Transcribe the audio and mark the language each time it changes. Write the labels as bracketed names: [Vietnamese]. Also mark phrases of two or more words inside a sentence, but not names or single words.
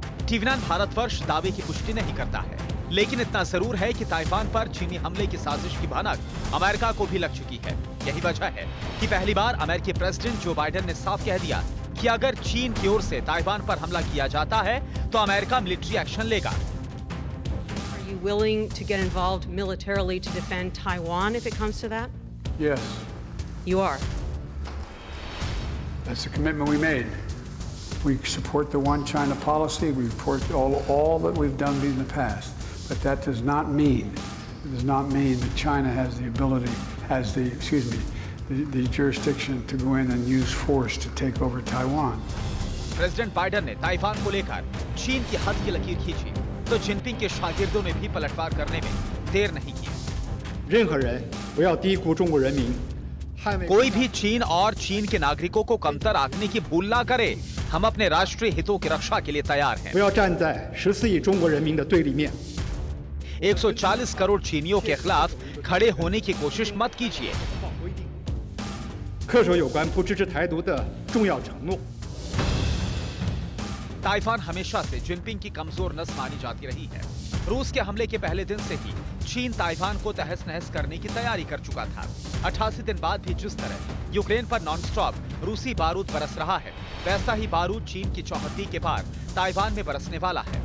[Hindi] टीवी9 भारतवर्ष दावे की पुष्टि नहीं करता है, लेकिन इतना जरूर है कि ताइवान पर चीनी हमले की साजिश की भनक अमेरिका को भी लग चुकी है। यही वजह है कि पहली बार अमेरिकी प्रेसिडेंट जो बाइडेन ने साफ कह दिया कि अगर चीन की ओर से ताइवान पर हमला किया जाता है तो अमेरिका [English] military action [Hindi] लेगा। [English] Are you willing to get involved militarily to defend Taiwan if it comes to that? Yes. You are. That's the commitment we made. We support the one China policy. We support all that we've done in the past. But that does not mean that China has the ability, the jurisdiction to go in and use force to take over Taiwan. [Hindi] प्रेसिडेंट बाइडेन ने ताइवान को लेकर चीन की हद की लकीर खींची तो जिनपिंग के शागिर्दों ने भी पलटवार करने में देर नहीं की। [Chinese] 任何人不要低估中国人民。 [Hindi] कोई भी चीन और चीन के नागरिकों को कमतर आंकने की भूल ना करे। हम अपने राष्ट्रीय हितों की रक्षा के लिए तैयार हैं। [Chinese] 不要站在14亿中国人民的对立面。 [Hindi] 140 करोड़ चीनियों के खिलाफ खड़े होने की कोशिश मत कीजिए। [Chinese] 恪守有关不支持台独的重要承诺。 [Hindi] ताइवान हमेशा से जिनपिंग की कमजोर नस मानी जाती रही है। रूस के हमले के पहले दिन से ही चीन ताइवान को तहस नहस करने की तैयारी कर चुका था। 88 दिन बाद भी जिस तरह यूक्रेन पर नॉनस्टॉप रूसी बारूद बरस रहा है, वैसा ही बारूद चीन की चौहद्दी के पार ताइवान में बरसने वाला है।